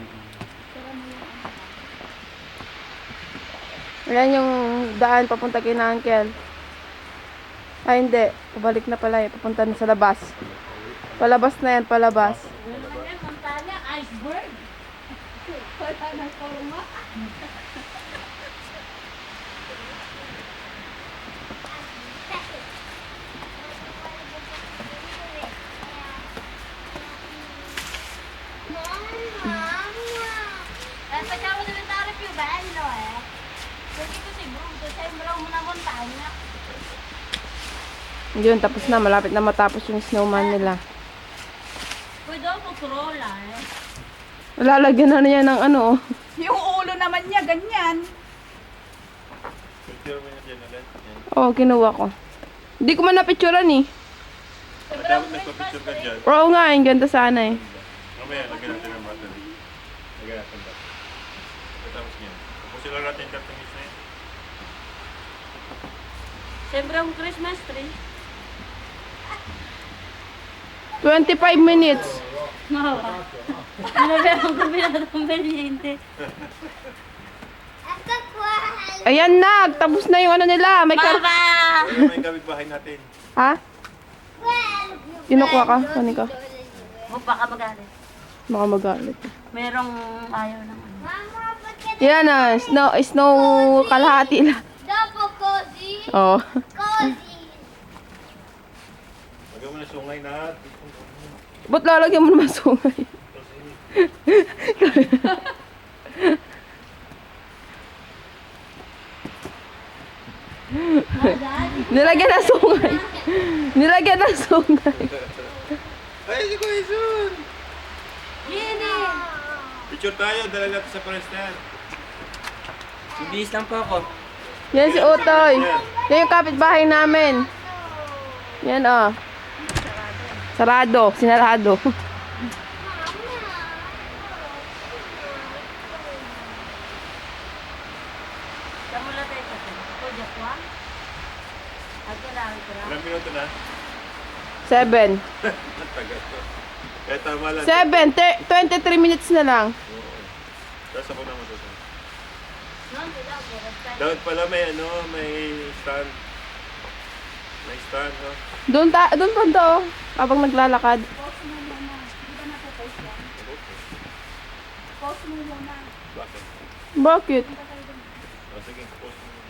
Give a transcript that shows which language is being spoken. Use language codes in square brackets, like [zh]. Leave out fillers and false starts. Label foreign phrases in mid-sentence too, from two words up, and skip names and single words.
[tl] Ayan yung daan papunta kay na Uncle. Ay, hindi. Pabalik na pala eh. Papunta na sa labas. Palabas na yan, palabas. Ano naman yan, Montana, iceberg. Wala na forma. [it] Facciamo diventare più bello, Perché così brutto, sembra una montagna. [tl] Yun, tapos na. Malapit na matapos yung snowman nila. [it] Poi dopo crolla, [tl] Lalagyan na niya ng ano. Oh. Yung ulo naman niya, ganyan. Picture mo yan dyan ulit. Yan. Oo, kinuha ko. Hindi ko man napicturan eh. Dapat nagpa-picture ka dyan. Oo nga, yung ganda sana eh. Mamaya, lagyan natin ang battery. Lagyan natin ba? Tapos niyan. Tapusin lang natin yung cartoonis na yan. [it] Sembra un Christmas tree. [en] 25 minutes. No, non abbiamo combinato per niente. [tl] Ayan na, tapos na yung ano nila. May kar... Papa! Ayun, may kapitbahay natin. Ha? Kinukuha ka? Kunin ko. Huwag baka magalit. Baka magalit. Merong ayaw naman. Yan na, snow kalahati lang. [it] Dopo così, [tl] Oo. [it] così. [tl] Lagyan mo na sungay na. Ba't lalagyan mo naman sungay? Nilagyan ng sungay. Nilagyan ng sungay. Ay, si Kuya Sun! Gini! Picture tayo, dala natin sa Preston. Bibihis lang po ako. Yan si Utoy. Yan yung kapitbahay namin. Yan oh. Sarado. Sinarado. [it] Siamo la testa, poi da qua. Anche l'altra. [tl] Ilang minuto na? 7. Tagal to. Kaya tama lang. 23 minutes na lang. Oo. Tapos ako naman ito. [it] Non ti dopo, aspetta. [tl] Dapat pala may ano, may stand. May stand, no? Doon pa to. Habang naglalakad. Post mo muna. Di ba napopost yan? Post mo muna. Bakit? Bakit? O sige, post mo muna.